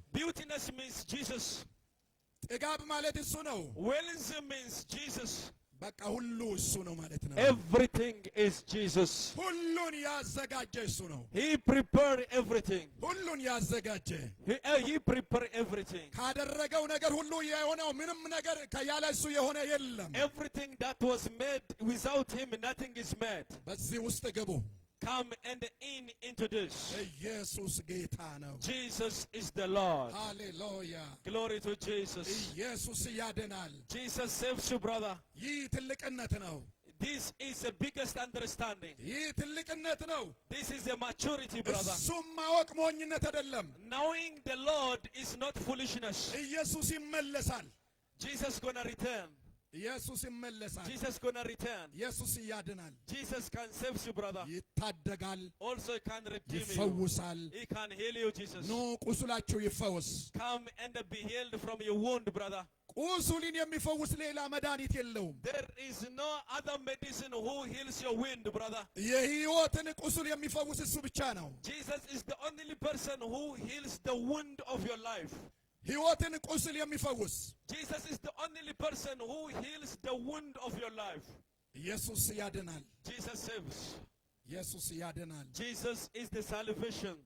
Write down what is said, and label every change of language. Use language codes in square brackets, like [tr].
[en] Beautiness means Jesus. [am] ጥጋብ ማለት እሱ ነው። [en] Wealth means Jesus. [am] በቃ ሁሉ እሱ ነው ማለት ነው። [en] Everything is Jesus. [am] ሁሉን ያዘጋጀ እሱ ነው። [en] He prepared everything. [am] ሁሉን ያዘጋጀ [en] He prepared everything. [am] ካደረገው ነገር ሁሉ የሆነው ምንም ነገር ያለ እሱ የሆነ የለም። [en] Everything that was made, without him nothing is made. [am] በዚህ ውስጥ ግቡ። [en] Come and into this. [am] ኢየሱስ ጌታ ነው። [en] Jesus is the Lord. [am] ሃሌሉያ። [en] Glory to Jesus. [am] ኢየሱስ ያድናል። [en] Jesus saves you, brother. [am] ይህ ትልቅነት ነው። [en] This is the biggest understanding. [am] ይህ ትልቅነት ነው። [en] This is a maturity, brother. [am] እሱም ማወቅ ሞኝነት አይደለም። [en] Knowing the Lord is not foolishness. [am] ኢየሱስ ይመለሳል። [en] Jesus gonna return. [am] ኢየሱስ ይመለሳል። [en] Jesus gonna return. [am] ኢየሱስ ያድናል። [en] Jesus can save you, brother. [am] ይታደጋል። [en] Also he can redeem you. [am] ይፈውሳል። [en] He can heal you, Jesus. [am] ኑ ቁስላችሁ ይፈወስ። [en] Come and be healed from your wound, brother. [am] ቁስሉን የሚፈውስ ሌላ መድኃኒት የለውም። [en] There is no other medicine who heals your wound, brother. [am] የሕይወትን ቁስል የሚፈውስ እሱ ብቻ ነው። [en] Jesus is the only person who heals the wound of your life. [am] ሕይወትን ቁስል የሚፈውስ [en] Jesus is the only person who heals the wound of your life. [am] ኢየሱስ ያድናል። [en] Jesus saves. [am] ኢየሱስ ያድናል። [en] Jesus is the salvation.